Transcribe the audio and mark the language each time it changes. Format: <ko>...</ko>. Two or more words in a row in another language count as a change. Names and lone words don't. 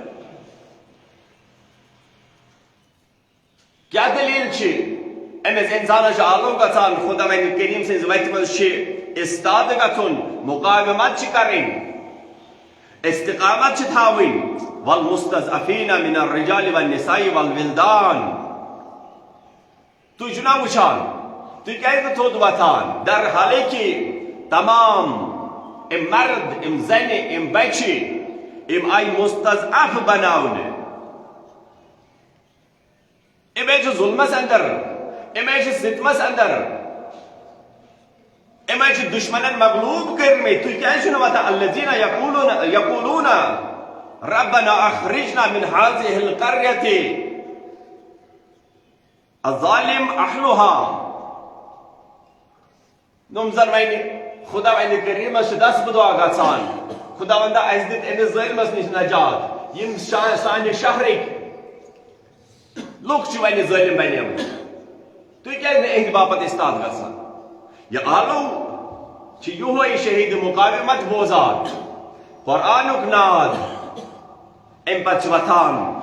<ks>کیٛاہ دلیٖل چھِ أمِس اِنسانس چھُ آلو گژھان خداوند کریم سٕنٛزِ وتہِ منٛز چھِ استاد گژھُن مقاومت چھِ کرٕنۍ استقامت چھِ تھاوٕنۍ</ks> <ar>والمستضعفین من الرجال والنساء والولدان</ar> <ks>تُہۍ چھِو نا وٕچھان تُہۍ کیازِ نہٕ تھوٚد وۄتھان در حالانکہِ تمام ام مرد ام زنہِ ام بچہِ ام آیہِ مستضعف بناونہٕ ام آیہِ چھِ ظلمس اندر ام آیہِ چھِ ستمس اندر ام آیہِ چھِ دشمنن مغلوب کٔرمٕتۍ تُہۍ کیازِ چھِو نہٕ وۄتھان</ks> <ar>الذین یقولون ربنا اخرجنا من هذه القرية الظالم اهلها</ar> <ks>نوٚم زن وَنہِ خداوند کریمس چھِ دس بدعا گژھان خداوندا اَسہِ دِتھ أمِس ظٲلمس نِش نجات یِم سانہِ شہرٕکۍ لُکھ چھِ وۄنۍ ظٲلم بنیمٕتۍ تُہۍ کیازِ نہٕ اِہنٛدِ باپتھ استاد گژھان یہِ آلو چھِ یِہوے شہیٖد مقاومت بوزان قرآنُک ناد امہِ پتہٕ چھِ وۄتھان</ks>